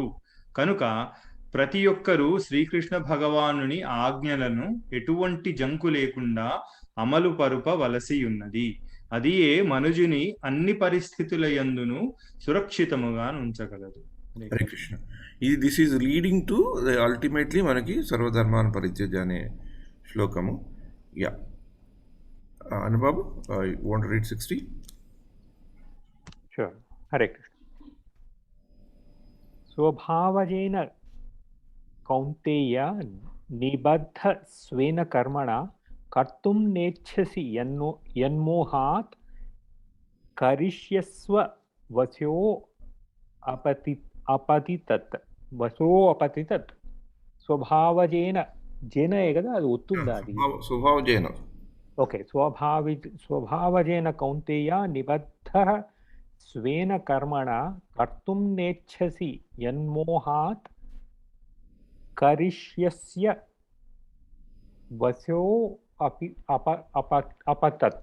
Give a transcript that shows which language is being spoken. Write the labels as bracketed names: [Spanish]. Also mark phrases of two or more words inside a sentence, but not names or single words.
[Telugu] కనుక ప్రతి ఒక్కరూ శ్రీకృష్ణ భగవానుని ఆజ్ఞలను ఎటువంటి జంకు లేకుండా అమలు పరుపవలసి ఉన్నది. అది ఏ మనుజుని అన్ని పరిస్థితుల యందును సురక్షితముగా ఉంచగలదు. హరే కృష్ణ. ఇది [English] this is leading to ultimately [Telugu] మనకి సర్వధర్మాన్ పరిత్యజ అనే శ్లోకము. యా అనుబాబు, [English] want read 60? Sure. [Sanskrit] Hare Krishna. स्वभावजेन कौन्तेय निबद्ध स्वेन कर्मणा कर्तुं नेच्छसि यन्मोहात् करिष्यस्व वशो अपतितत् స్వభావజేన జేన [Telugu] కదా అది ఒత్తుందా అది [Sanskrit] స్వభావజేన. ఓకే, స్వభావజేన కౌంతేయ నిబద్ధ స్వేన కర్మణ కర్తుం నేచ్ఛసి యన్మోహాత్ కరిష్యస్య వశో అపతత్